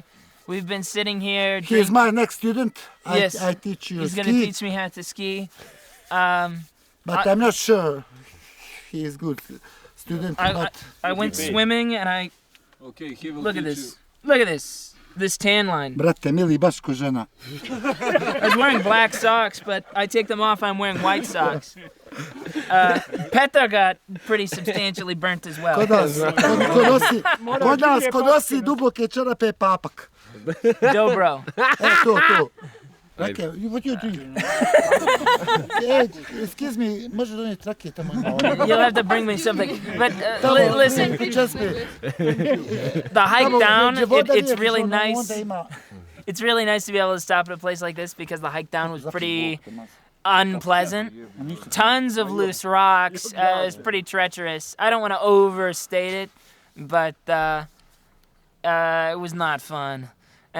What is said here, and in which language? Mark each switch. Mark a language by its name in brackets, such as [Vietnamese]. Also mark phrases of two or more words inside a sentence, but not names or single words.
[English] We've been sitting here. He is my next student. Yes. I teach you He's ski, gonna teach me how to ski. but I'm not sure he is good student. But I went swimming and I Okay, he will look at teach this. Look at this tan line. [Serbian] brate, mili, baš ko žena. [English] I was wearing black socks, but I take them off. I'm wearing white socks. Petar got pretty substantially burnt as well. [Serbian] Kod nas, ko nosi duboke čarape papak. Dobro. [English] To. Okay, what you doing? Hey, excuse me, [Serbian] može donijeti rakije tamo ima. [English] You'll have to bring me something. But listen, Just me. the hike down, it's really [Serbian] Onda [English] nice. [Serbian] ima. [English] It's really nice to be able to stop at a place like this because the hike down was pretty unpleasant. Tons of loose rocks. It's pretty treacherous. I don't want to overstate it, but it was not fun.